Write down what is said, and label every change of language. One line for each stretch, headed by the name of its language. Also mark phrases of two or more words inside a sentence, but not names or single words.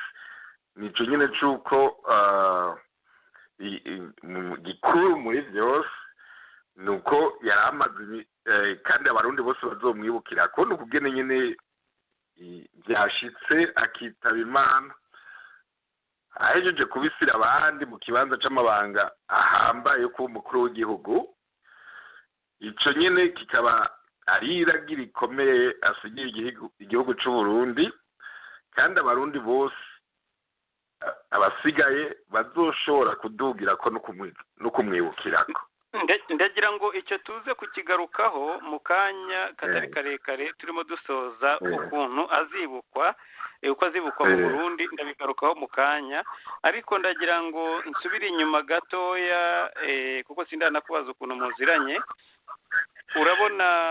Rundi: Nico nyine c'uko gikuru muri byose ni uko yari amaze, kandi abarundi bose bazomwibukira ko ni ukugene nyine byashitse akitaba Imana, ahejeje kubisira abandi mu kibanza c'amabanga ahambaye yo kuba umukuru w'igihugu. Ico nyene kikaba ari iragira ikomeye asigiye igihugu c'u Burundi, kandi abarundi bose abasigaye bazoshobora kudugira ko no kumwibukirako.
Kinyarwanda: ndagira ngo icyo tuze kukigarukaho mu kanya katari karekare turimo dusoza ukuntu azibukwa uko azibukwa mu Burundi ndabigarukaho mu kanya ariko ndagira ngo nsubire inyuma gatoya kuko sindanakubaza ukuntu muziranye urabona